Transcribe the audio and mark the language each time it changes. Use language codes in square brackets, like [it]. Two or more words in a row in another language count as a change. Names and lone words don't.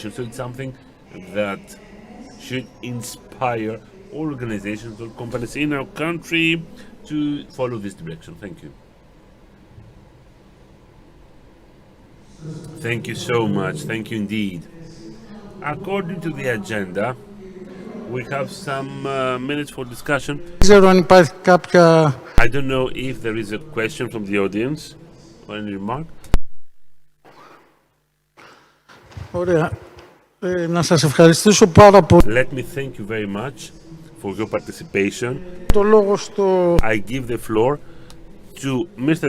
[en] So it's something that should inspire all organizations or companies in our country to follow this direction. Thank you. Thank you so much. Thank you indeed. According to the agenda, we have some minutes for discussion. [el] ξέρω αν υπάρχει κάποια... [en] I don't know if there is a question from the audience or any remark. [el] Ωραία. Να σας ευχαριστήσω πάρα πολύ. [en] Let me thank you very much for your participation. [el] Το λόγο στο... [en] I give the floor to Mr.